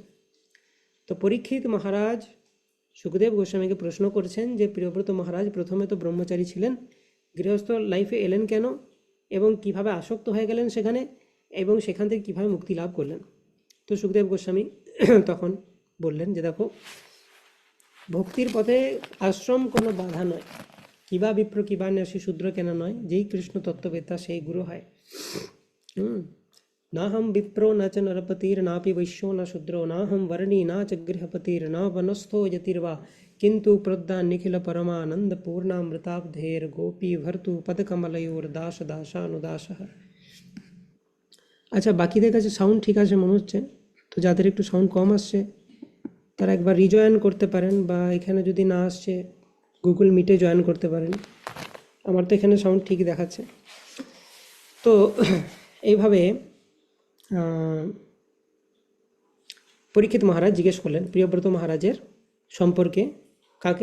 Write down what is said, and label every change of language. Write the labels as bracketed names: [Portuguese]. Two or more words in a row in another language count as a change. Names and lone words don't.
[Bangla] তো পরীক্ষিত মহারাজ সুখদেব গোস্বামীকে প্রশ্ন করছেন যে প্রিয়ব্রত মহারাজ প্রথমে তো ব্রহ্মচারী ছিলেন, গৃহস্থ লাইফে এলেন কেন, এবং কিভাবে আসক্ত হয়ে গেলেন সেখানে, এবং সেখান থেকে কীভাবে মুক্তি লাভ করলেন। তো সুখদেব গোস্বামী তখন বললেন যে দেখো, ভক্তির পথে আশ্রম কোনো বাধা নয়, কিবা বিপ্র কিবা ন্যাসী শূদ্র কেন নয়, যেই কৃষ্ণ তত্ত্ববেত্তা সেই গুরু হয়। [Sanskrit] না হম বিপ্রো ন চ নরপতির নাপি বৈশ্यो ন শূদ্রো না হম বর্ণী না চ গৃহপতির ন বনস্থো যতির্বা কিন্তু প্রদ্যা নিখিল পরমানন্দ পূর্ণামৃতাব্ধের গোপী ভর্তু পদকমলয়োর দাস দাসানুদাসঃ। [Bangla] আচ্ছা, বাকিদের কাছে সাউন্ড ঠিক আছে মনে হচ্ছে, তো যাদের একটু সাউন্ড কম আসছে তারা একবার রিজয়েন করতে পারেন, বা এখানে যদি না আসছে গুগল মিটে জয়েন করতে পারেন। আমার তো এখানে সাউন্ড ঠিক দেখাচ্ছে। তো এইভাবে পরীক্ষিত মহারাজ জিজ্ঞেস করলেন প্রিয়ব্রত মহারাজের সম্পর্কে, কাকে?